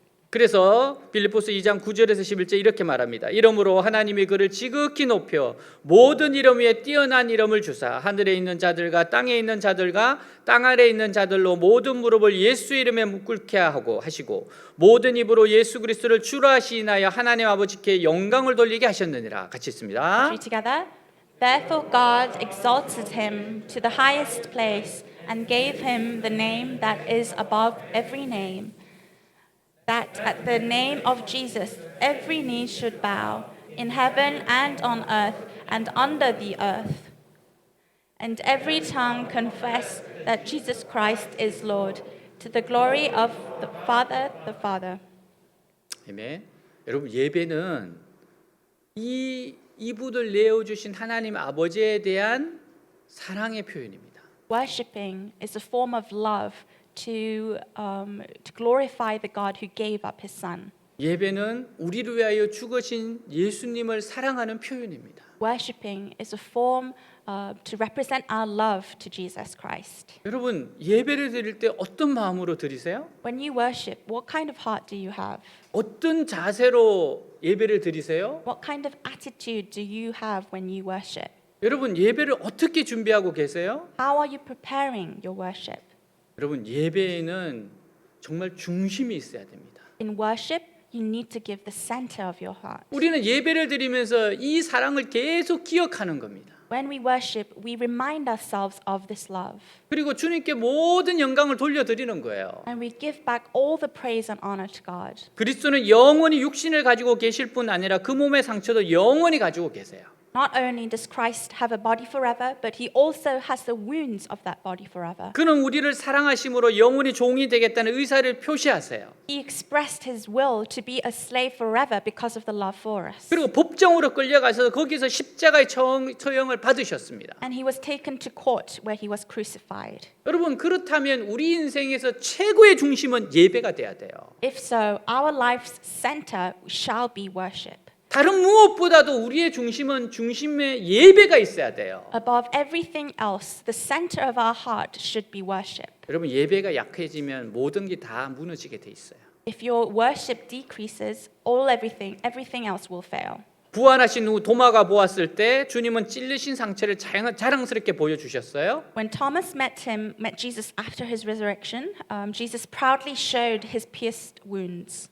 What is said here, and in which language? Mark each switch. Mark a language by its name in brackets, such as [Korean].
[Korean] 그래서 빌립보서 2장 9절에서 11절 이렇게 말합니다. 이러므로 하나님이 그를 지극히 높여 모든 이름 위에 뛰어난 이름을 주사 하늘에 있는 자들과 땅에 있는 자들과 땅 아래에 있는 자들로 모든 무릎을 예수 이름에 꿇게 하고 하시고 모든 입으로 예수 그리스도를 주라 하시나여 하나님 아버지께 영광을 돌리게 하셨느니라. 같이 있습니다. [English] Read together. Therefore God exalted him to the highest place and gave him the name that is above every name, that at the name of Jesus every knee should bow, in heaven and on earth and under the earth, and every tongue confess that Jesus Christ is Lord, to the glory of the Father. [Korean] 아멘. 여러분 예배는 이분을 내어 주신 하나님 아버지에 대한 사랑의 표현입니다. [English] Worshipping is a form of love to glorify the God who gave up his son. [Korean] 예배는 우리를 위하여 죽으신 예수님을 사랑하는 표현입니다. [English] Worshipping is a form to represent our love to Jesus Christ. [Korean] 여러분 예배를 드릴 때 어떤 마음으로 드리세요? [English] When you worship, what kind of heart do you have? [Korean] 어떤 자세로 예배를 드리세요? [English] What kind of attitude do you have when you worship? [Korean] 여러분 예배를 어떻게 준비하고 계세요? [English] How are you preparing your worship? [Korean] 여러분 예배에는 정말 중심이 있어야 됩니다. [English] In worship, you need to give the center of your heart. [Korean] 우리는 예배를 드리면서 이 사랑을 계속 기억하는 겁니다. [English] When we worship, we remind ourselves of this love. [Korean] 그리고 주님께 모든 영광을 돌려드리는 거예요. [English] And we give back all the praise and honor to God. [Korean] 그리스도는 영원히 육신을 가지고 계실 뿐 아니라 그 몸의 상처도 영원히 가지고 계세요. [English] Not only does Christ have a body forever, but he also has the wounds of that body forever. [Korean] 그는 우리를 사랑하심으로 영원히 종이 되겠다는 의사를 표시하세요. [English] He expressed his will to be a slave forever because of the love for us. [Korean] 그리고 법정으로 끌려가서 거기서 십자가의 처형을 받으셨습니다. [English] And he was taken to court where he was crucified. [Korean] 여러분 그렇다면 우리 인생에서 최고의 중심은 예배가 돼야 돼요. [English] If so, our life's center shall be worship. [Korean] 다른 무엇보다도 우리의 중심에 예배가 있어야 돼요. [English] Above everything else, the center of our heart should be worship. [Korean] 여러분 예배가 약해지면 모든 게 다 무너지게 돼 있어요. [English] If your worship decreases, everything else will fail. [Korean] 부활하신 후 도마가 보았을 때 주님은 찔리신 상처를 자랑스럽게 보여주셨어요. [English] When Thomas met Jesus after his resurrection, Jesus proudly showed his pierced wounds.